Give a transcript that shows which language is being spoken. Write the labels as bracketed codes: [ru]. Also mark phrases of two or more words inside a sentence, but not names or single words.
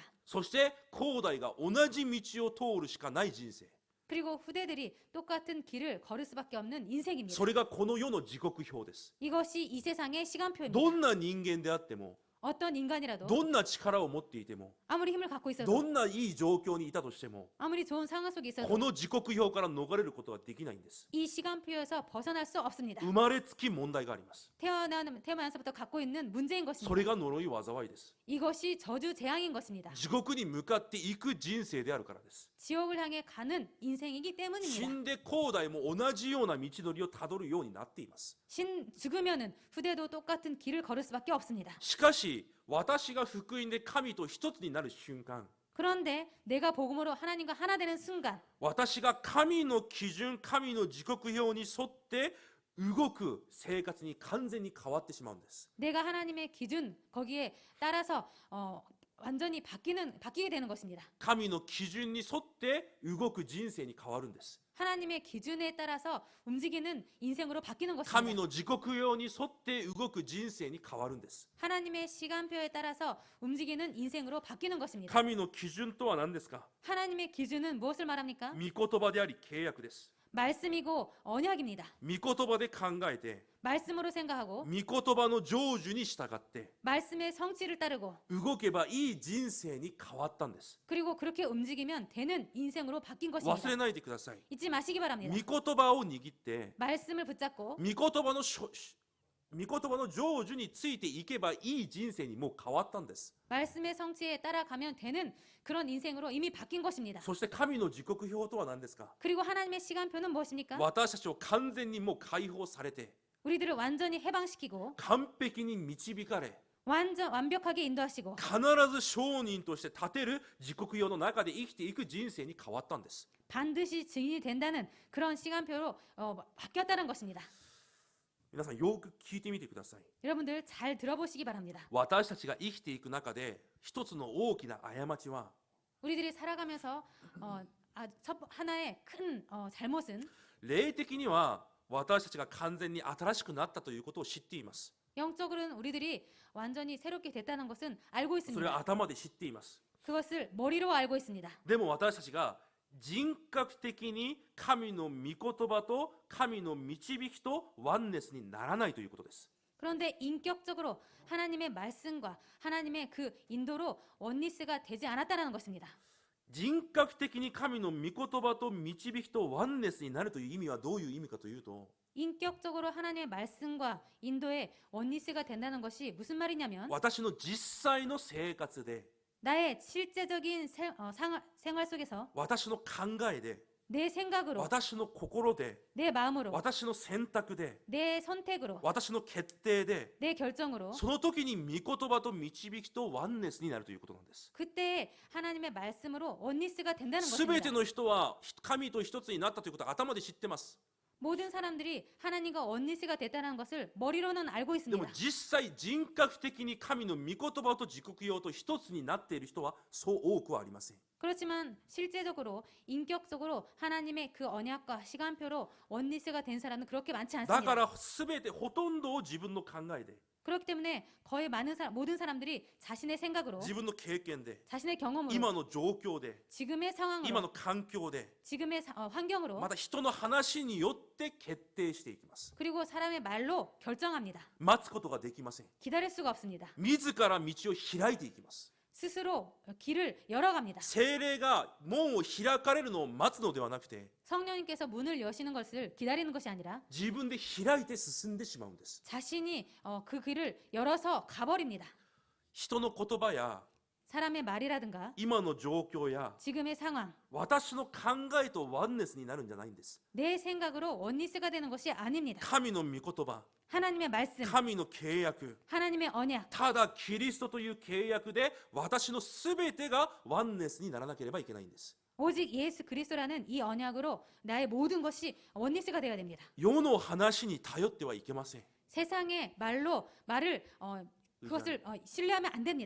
[ja] そして後代が同じ道を通るしかない人生。 [ko] 그리고 후대들이 똑같은 길을 걸을 수밖에 없는 인생입니다. [ja] それがこの世の時刻表です。 [ko] 이것이 이 세상의 시간표입니다. [ja] どんな人間であっても、 [ko] 어떤 인간이라도 [ja] どんな力を持っていても、 [ko] 아무리 힘을 갖고 [ja] ど [ko] 있어도 [ja] んないい状況にいたとしても、 [ko] 아무리 좋은 상황 속에 [ja] こ [ko] 있어도 [ja] の時刻表から逃れることはできないんです。 [ko] 이 시간표에서 벗어날 수 없습니다. [ja] 生まれつき問題があります。 [ko] 태어나면서부터 갖고 있는 문제인 [ja] そ [ko] 것입니다. [ja] れが呪い災いです。 [ko] 이것이 저주 재앙인 것입니다. [ja] 地獄に向かっていく人生であるからです。 [ko] 지옥을 향해 가는 인생이기 [ja] 死 [ko] 때문입니다. [ja] んで後代も同じような道のりをたどるようになっています。 [ko] 죽으면은 후대도 똑같은 길을 걸을 수밖에 없습니다. [ja] しかし私が福音で神と一つになる瞬間、 [ko] 그런데 내가 복음으로 하나님과 하나 되는 순간 [ja] 私が神の基準、神の時刻表に沿って動く生活に完全に変わってしまうんです。 [ko] 내가 하나님의 기준 거기에 따라서 완전히 바뀌게 되는 것입니다. [ja] 神の基準に沿って動く人生に変わるんです。 [ko] 하나님의 기준에 따라서 움직이는 인생으로 바뀌는 [ja] 神 [ko] 것입니다. [ja] の時刻表に沿って動く人生に変わるんです。 [ko] 하나님의 시간표에 따라서 움직이는 인생으로 바뀌는 것입니다. [ja] 神の基準とは何ですか？ [ko] 하나님의 기준은 무엇을 말합니까? [ja] 御言葉であり契約です。 [ko] 말씀이고 언약입니다. [ja] 御言葉で考えて、 [ko] 말씀으로 생각하고 [ja] 御言葉の成就に従って [ko] 말씀의 성취를 따르고 [ja] 動けばいい人生に変わったんです。 [ko] 그리고 그렇게 움직이면 되는 인생으로 바뀐 [ja] 忘 [ko] 것입니다. [ja] れないでください。 [ko] 잊지 마시기 바랍니다. [ja] 御言葉を握って、 [ko] 말씀을 붙잡고 [ja] 御言葉の成就についていけばいい人生にもう変わったんです。 [ko] 말씀의 성취에 따라가면 되는 그런 인생으로 이미 바뀐 것입니다. [ja] そして神の時刻表とは何ですか？ [ko] 그리고 하나님의 시간표는 무엇입니까? [ja] 私たちを完全にもう解放されて、 [ko] 우리들을 완전히 해방시키고 [ja] 完璧に導かれ、 [ko] 완벽하게 인도하시고 [ja] 必ず証人として立てる時刻表の中で生きていく人生に変わったんです。 [ko] 반드시 증인이 된다는 그런 시간표로 바뀌었다는 것입니다. [ja] 皆さんよく聞いてみてください。 [ko] 여러분들 잘 들어보시기 바랍니다. [ja] 私たちが生きていく中で一つの大きな過ちは、 [ko] 우리들이 살아가면서 하나의 큰 잘못은 [ja] 霊的には私たちが完全に新しくなったということを知っています。 [ko] 영적으로는 우리들이 완전히 새롭게 됐다는 것은 알고 [ja] それは [ko] 있습니다. [ja] 頭で知っています。 [ko] 그것을 머리로 알고 있습니다. [ja] でも私たちが人格的に神の御言葉と神の導きとワンネスにならないということです。 [ko] 그런데 인격적으로 하나님의 말씀과 하나님의 그 인도로 원리스가 되지 않았다는 것입니다. [ja] 人格的に神の御言葉と導きとワンネスになるという意味はどういう意味かというと、 [ko] 인격적으로 하나님의 말씀과 인도에 원리스가 된다는 것이 무슨 말이냐면 [ja] 私の実際の生活で、 [ko] 나의 실제적인 생활 속에서 [ja] 私の考えで、 [ko] 내 생각으로 [ja] 私の心で、 [ko] 내 마음으로 [ja] 私の選択で、 [ko] 내 선택으로 [ja] 私の決定で、 [ko] 내 결정으로 [ja] その時に御言葉と導きとワンネスになるということなんです。 [ko] 그때 하나님의 말씀으로 원리스가 된다는 [ja] すべて [ko] 것입니다. [ja] の人は神と一つになったということは頭で知ってます。 [ko] 모든 사람들이 하나님과 원리스가 됐다는 것을 머리로는 알고 [ja] でも [ko] 있습니다. [ja] 実際人格的に神の御言葉と時刻表と一つになっている人はそう多くはありません。 [ko] 그렇지만 실제적으로 인격적으로 하나님의 그 언약과 시간표로 원리스가 된 사람은 그렇게 많지 [ja] だ [ko] 않습니다. [ja] から全てほとんどを自分の考えで、 [ko] 그렇기 때문에 거의 모든 사람들이 자신의 생각으로 [ja] 自分の経験で、 [ko] 자신의 경험으로 [ja] 今の状況で、 [ko] 지금의 [ja] 今 [ko] 상황으로 [ja] の環境で、 [ko] 지금의 환경으로 [ja] また人の話によって決定していきます。 [ko] 그리고 사람의 말로 결정합니다. [ja] 待つことができません。 [ko] 기다릴 수가 없습니다. [ja] 自ら道を開いていきます。 [ko] 스스로 길을 열어갑니다. [ja] 聖霊が門を開かれるのを待つのではなくて、 [ko] 성령님께서 문을 여시는 것을 기다리는 것이 아니라 [ja] 自分で開いて進んでしまうんです。 [ko] 자신이 그 길을 열어서 가버립니다. [ja] 人の言葉や [ko] 사람의 말이라든가 [ja] 今の状況や [ko] 지금의 상황, [ja] 私の考えとワンネスになるんじゃないんです。 [ko] 내 생각으로 원리스가 되는 것이 아닙니다. [ja] 神の御言葉、 [ko] 하나님의 말씀, [ja] 神の契約、 [ko] 하나님의 언약, [ja] ただキリストという契約で私のすべてがワンネスにならなければいけないんです。 [ko] 오직 예수 그리스도라는 이 언약으로 나의 모든 것이 원리스가 되어야 됩니다. [ja] 世の話に頼ってはいけません。 [ko] 세상의 말을 그것을 신뢰하면 안 됩니다.